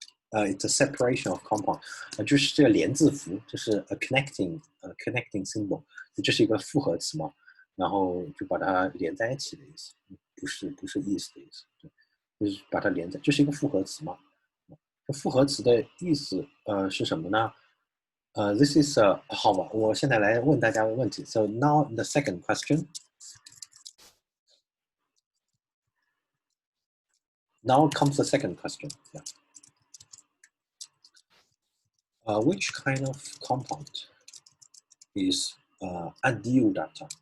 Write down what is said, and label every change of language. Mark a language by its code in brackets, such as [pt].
[en] It's a separation of compound. [zh] 就是这个连字符，这是 [en] a connecting symbol， [zh] 这是一个复合词嘛，然后就把它连在一起的意思，不是意思的意思，对，就是把它连在，这是一个复合词嘛。这复合词的意思是什么呢？ [en] This is [zh] 好吧，我现在来问大家个问题。 [en] So now the second question. Now comes the second question. Yeah. Which kind of compound is adiudatta?